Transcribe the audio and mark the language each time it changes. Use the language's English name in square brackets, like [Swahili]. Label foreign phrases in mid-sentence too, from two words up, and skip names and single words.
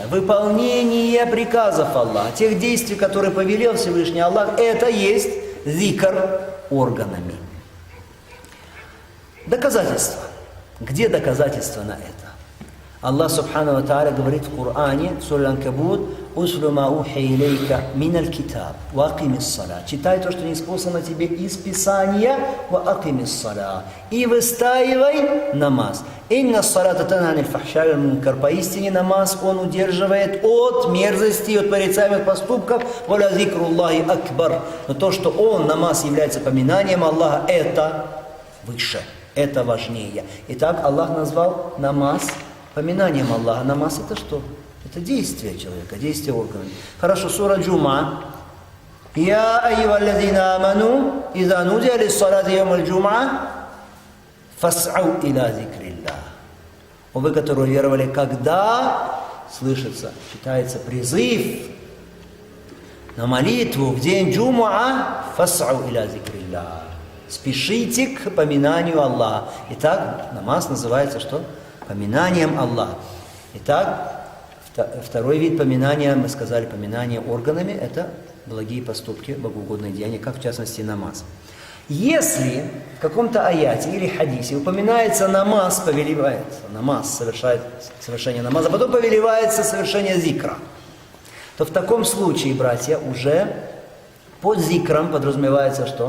[Russian] Выполнение приказов Аллаха, тех действий, которые повелел Всевышний Аллах, это есть зикр органами. Доказательства. Где доказательства на это? Аллах [Arabic] سبحانه وتعالى [Russian] говорит в Коране, в суре Анкабут: [Arabic] «اتل ما أوحي إليك من الكتاب وأقم الصلاة». [Russian] Читай то, что ниспослано тебе из Писания, [Arabic] وأقم الصلاة. [Russian] И выстаивай намаз. [Arabic] إن الصلاة تنهى عن الفحشاء والمنكر. [Russian] Поистине намаз, он удерживает от мерзости, от порицаемых поступков. [Arabic] ولذكر الله أكبر. [Russian] Но то, что он, намаз, является поминанием Аллаха, это выше, это важнее. Итак, Аллах назвал намаз поминанием Аллаха. Намаз это что? Это действие человека, действие органов. Хорошо, сура Джума. [Arabic] يا أيها الذين آمنوا إذا نودي للصلاة من يوم الجمعة فاسعوا إلى ذكر الله. [Russian] О вы, которые веровали, когда слышится, читается призыв на молитву в день Джум'a, [Arabic] فاسعوا إلى ذكر الله. [Russian] Спешите к поминанию Аллаха. Итак, намаз называется что? Поминанием Аллаха. Итак, второй вид поминания, мы сказали, поминание органами, это благие поступки, богоугодные деяния, как в частности намаз. Если в каком-то аяте или хадисе упоминается намаз, повелевается, намаз совершает совершение намаза, потом повелевается совершение зикра, то в таком случае, братья, уже под зикром подразумевается что?